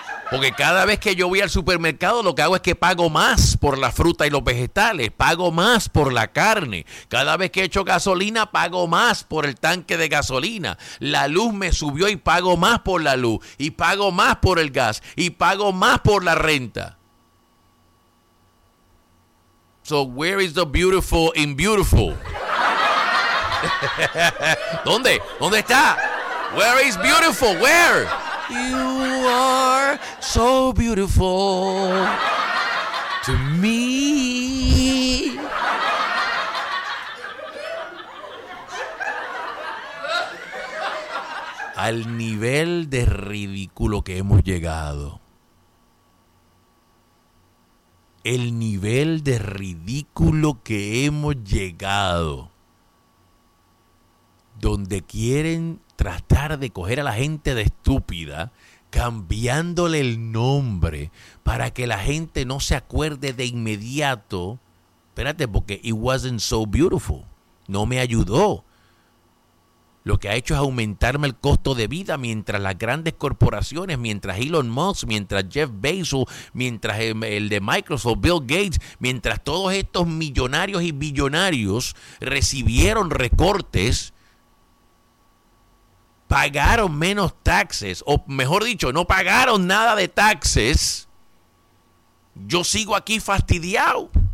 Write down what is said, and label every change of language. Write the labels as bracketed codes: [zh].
[es] Porque cada vez que yo voy al supermercado, lo que hago es que pago más por la fruta y los vegetales, pago más por la carne. Cada vez que echo gasolina, pago más por el tanque de gasolina. La luz me subió y pago más por la luz, y pago más por el gas, y pago más por la renta. [en] So where is the beautiful in beautiful? [es] ¿Dónde? ¿Dónde está? [en] Where is beautiful? Where? You are so beautiful to me. [es] Al nivel de ridículo que hemos llegado. El nivel de ridículo que hemos llegado. Donde quieren tratar de coger a la gente de estúpida, cambiándole el nombre para que la gente no se acuerde de inmediato. Espérate, porque [en] it wasn't so beautiful. [es] No me ayudó. Lo que ha hecho es aumentarme el costo de vida, mientras las grandes corporaciones, mientras Elon Musk, mientras Jeff Bezos, mientras el de Microsoft, Bill Gates, mientras todos estos millonarios y billonarios recibieron recortes, pagaron menos taxes, o mejor dicho, no pagaron nada de taxes. Yo sigo aquí fastidiado.